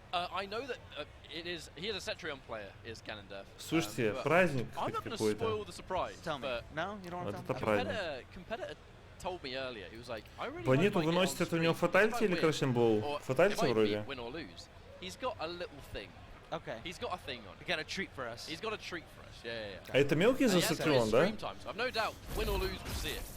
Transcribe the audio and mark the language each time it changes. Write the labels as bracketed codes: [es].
[en] I know that he is a Cetrion player, is Ganondorf. [ru] Слушайте, праздник какой-то. Вот это праздник. [en] Told me earlier, he was like, I really [ru] Планету выносит, это у него фатальти или Крашенбол? Фатальти вроде. [en] He's got a little thing. Okay. He's got a thing on. He got a treat for us. He's got a treat for us. Yeah. [ru] А это мелкий за Цитрион, да? [en] I've no doubt, win or lose, we'll see it.